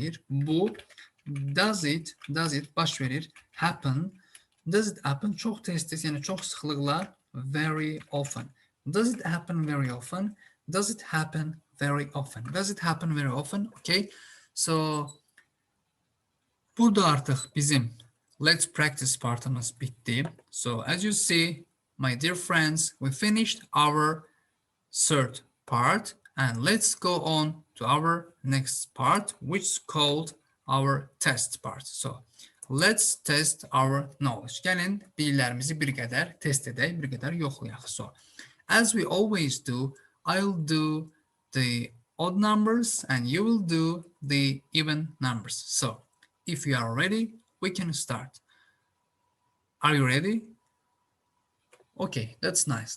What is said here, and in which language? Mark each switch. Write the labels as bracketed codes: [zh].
[en] Bu, does it [az] baş verir. [en] Happen. Does it happen? [az] Çox tez-tez, yəni çox sıxlıqla, [en] very often. Does it happen very often? Does it happen very often? Does it happen very often? Okay, [az] so burada artıq bizim let's practice partımız bitdi. [en] So as you see, my dear friends, we finished our third part and let's go on to our next part, which is called our test part. So let's test our knowledge. [az] Gəlin bilgilərimizi bir qədər test edək, bir qədər yoxlayaq. [en] So as we always do, I'll do the odd numbers and you will do the even numbers. So if you are ready, we can start. Are you ready? Okay, that's nice.